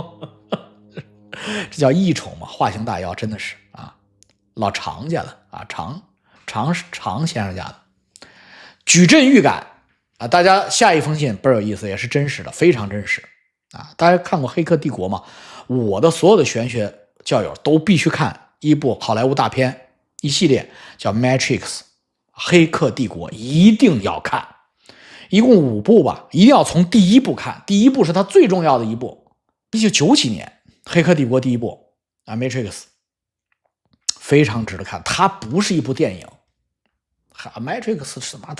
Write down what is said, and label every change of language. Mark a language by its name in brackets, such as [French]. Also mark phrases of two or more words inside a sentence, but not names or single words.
[Chinese] 這叫異寵嘛，化形大妖，真的是啊，老常家的啊，常先生家的矩陣預感。啊，大家下一封信倍兒有意思，也是真實的，非常真實啊！大家看過《黑客帝國》嗎？我的所有的玄學教友都必須看一部好萊塢大片，一系列叫《Matrix》，黑客帝國一定要看，一共5部吧，一定要從第1部看，第1部是它最重要的一部，1990年《黑客帝國》第1部啊，《Matrix》 非常值得看。它不是一部電影，Matrix 是嘛？